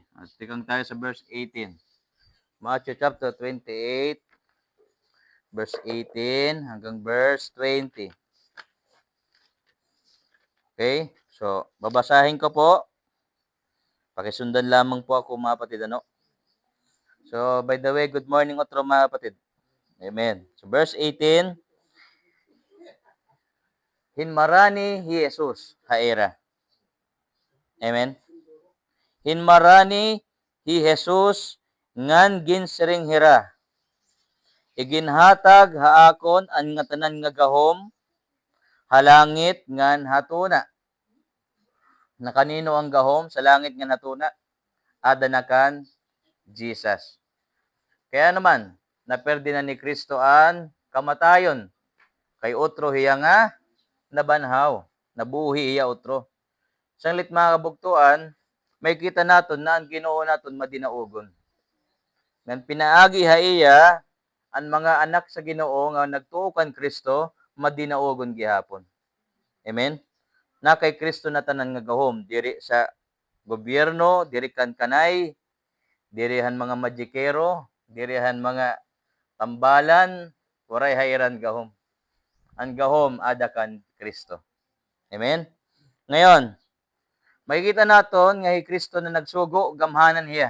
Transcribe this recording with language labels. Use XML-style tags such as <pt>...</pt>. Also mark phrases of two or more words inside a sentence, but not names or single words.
<tl>At tikang tayo sa verse 18. Matthew chapter 28, verse 18 hanggang verse 20. Okay? So, babasahin ko po. Pakisundan lamang po ako mga kapatid. Ano? So,</tl> <en>by the way, good morning</en> <tl>otro mga kapatid. Amen. So, verse 18.</tl> <war>Hinmarani hi Jesus haera. Amen. Hinmarani hi Jesus ngan ginsiring hira. Iginhatag haakon an nga tanan nga gahom halangit ngan hatuna. Na kanino ang gahom sa langit ngan hatuna? Adanakan Jesus. Kaya naman, naperdi na ni Kristo an kamatayon. Kay otro hiya nga nabanhaw. Nabuhi hiya otro. Sanglit mga kabugtuan, may kita naton na ang Ginoo naton madinaugon. Nang pinaagi haiya, ang mga anak sa Ginoo nga nagtuo kan Kristo, madinaugon gihapon. Amen? Na kay Kristo na tanan nga gahom, diri sa gobyerno, diri kan kanay, dirihan mga magikero, dirihan mga tambalan, waray hayran gahom. Ang gahom adakan Kristo. Amen? Ngayon, makikita naton nga hi Kristo na nagsugo, gamhanan hiya.</war>